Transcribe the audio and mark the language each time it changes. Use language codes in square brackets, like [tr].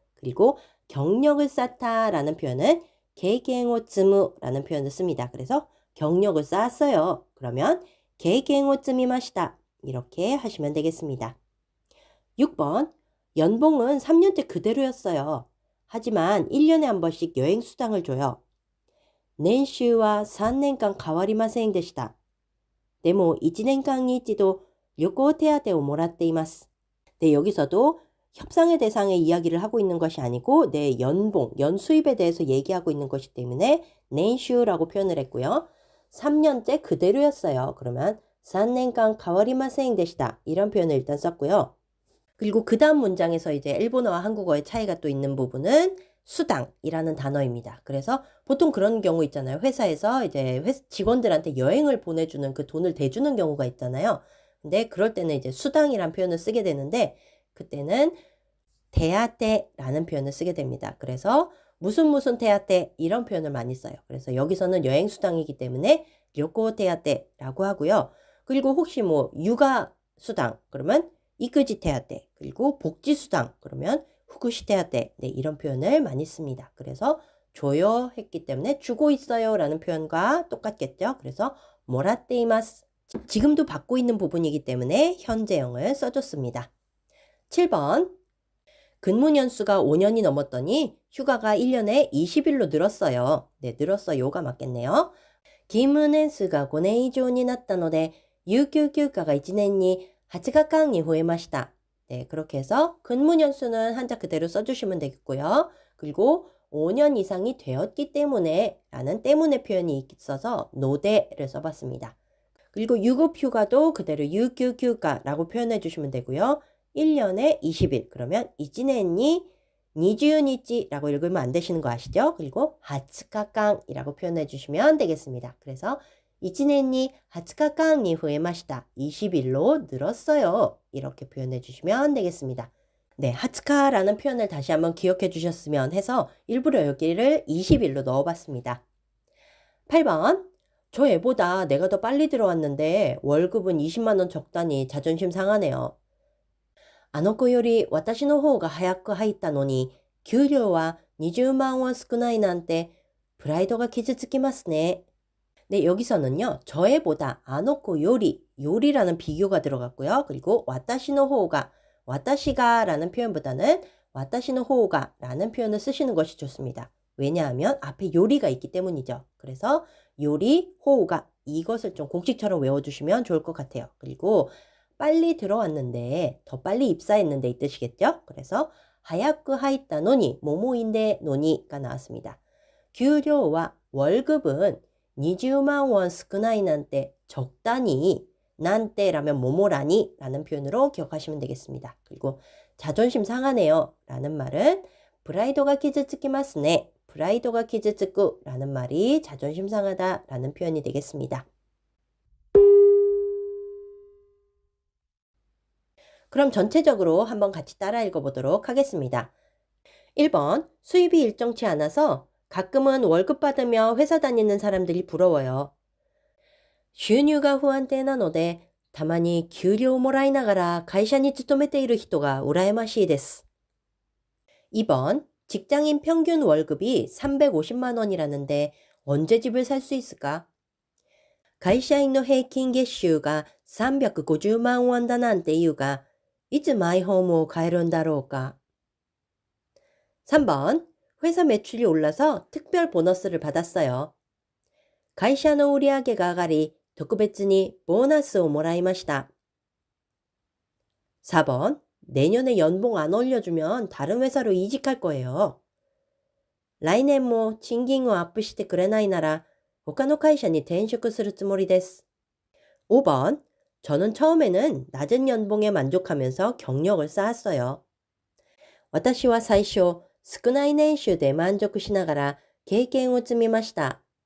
[ko] 그리고 경력을 쌓다라는 표현은 게이겐오츠무라는 표현을 씁니다. 그래서 경력을 쌓았어요. 그러면 게이겐오츠미마시다 이렇게 하시면 되겠습니다. 6번, 연봉은 3년째 그대로였어요. 하지만 1년에 한 번씩 여행 수당을 줘요. [ja] 年収は 3年間変わりませんでした.でも 1年間に一度旅行手当をもらっています. [ko] 네, 여기서도 협상의 대상의 이야기를 하고 있는 것이 아니고 내 연봉, 연수입에 대해서 얘기하고 있는 것이기 때문에 넨슈라고 표현을 했고요. 3년째 그대로였어요. 그러면 [ja] 3年間 変わりませんでした. [ko] 이런 표현을 일단 썼고요. 그리고 그 다음 문장에서 이제 일본어와 한국어의 차이가 또 있는 부분은 수당이라는 단어입니다. 그래서 보통 그런 경우 있잖아요. 회사에서 이제 직원들한테 여행을 보내주는 그 돈을 대주는 경우가 있잖아요. 근데 그럴 때는 이제 수당이란 표현을 쓰게 되는데 그때는 대하떼라는 표현을 쓰게 됩니다. 그래서 무슨 대하떼 이런 표현을 많이 써요. 그래서 여기서는 여행 수당이기 때문에 료코 대하떼라고 하고요. 그리고 혹시 뭐 육아 수당 그러면 이끄지 대하떼 그리고 복지 수당 그러면 후쿠시 대하떼 이런 표현을 많이 씁니다. 그래서 줘요 했기 때문에 주고 있어요 라는 표현과 똑같겠죠. 그래서 모라떼이마스 지금도 받고 있는 부분이기 때문에 현재형을 써줬습니다. 7번 근무 연수가 5년이 넘었더니 휴가가 1년에 20일로 늘었어요. 네, 늘었어요가 맞겠네요. [ja] 勤務年数が5年以上になったので有給休暇が1年に8日間に増えました. [ko] 네, 그렇게 해서 근무 연수는 한자 그대로 써주시면 되겠고요. 그리고 5년 이상이 되었기 때문에 라는 때문에 표현이 있어서 노대를 써봤습니다. 그리고 유급휴가도 그대로 유규휴가라고 표현해 주시면 되고요. 1년에 20일 그러면 이지넨니 20日라고 읽으면 안 되시는 거 아시죠? 그리고 하츠카깡이라고 표현해 주시면 되겠습니다. 그래서 [ja] 이지넨니 하츠카깡이 후에마시다 [ko] 20일로 늘었어요. 이렇게 표현해 주시면 되겠습니다. 네, 하츠카라는 표현을 다시 한번 기억해 주셨으면 해서 일부러 여기를 20일로 넣어봤습니다. 8번 저 애보다 내가 더 빨리 들어왔는데 월급은 20만 원 적다니 자존심 상하네요. [ja] あの子より私の方が早く入ったのに、給料は20만 원少ないなんて、プライドが傷つきますね. [ko] 네, 여기서는요, 저 애보다 [ja] あの子より [ko] 요리라는 비교가 들어갔고요. 그리고 [ja] 와타시노 호가, [ko] 와타시가 라는 표현보다는 와타시노 호가 라는 표현을 쓰시는 것이 좋습니다. 왜냐하면 앞에 요리가 있기 때문이죠. 그래서 요리, 호가 이것을 좀 공식처럼 외워주시면 좋을 것 같아요. 그리고 빨리 들어왔는데, 더 빨리 입사했는데 이 뜻이겠죠? 그래서 [ja] 하야쿠 하이타 노니, [ko] 모모인데 노니가 나왔습니다. 給料와 월급은 20만 원 스크나이 난때 적다니 난때라면 뭐뭐라니 라는 표현으로 기억하시면 되겠습니다. 그리고 자존심 상하네요 라는 말은 [ja] 프라이도가 기즈츠키마스네, 프라이도가 기즈츠쿠 [ko] 라는 말이 자존심 상하다 라는 표현이 되겠습니다. 그럼 전체적으로 한번 같이 따라 읽어보도록 하겠습니다. 1번, 수입이 일정치 않아서 가끔은 월급 받으며 회사 다니는 사람들이 부러워요. [ja] 収入が不安定なので、たまに給料をもらいながら会社に勤めている人が羨ましいです。 [ko] 2번, 직장인 평균 월급이 350만 원이라는데 언제 집을 살 수 있을까? [ja] 会社員の平均月収が350万ウォンだなんて言うが、いつマイホームを買えるんだろうか? [ko] 3번, 회사 매출이 올라서 특별 보너스를 받았어요. [ja] 会社の売上が上がり、特別にボーナスをもらいました. [ko] 4번, 내년에 연봉 안 올려주면 다른 회사로 이직할 거예요. [ja] 来年も賃金をアップしてくれないなら他の会社に転職するつもりです. [ko] 5번, 저는 처음에는 낮은 연봉에 만족하면서 경력을 쌓았어요. [ja] 私は最初、少ない年収で満足しながら経験を積みました.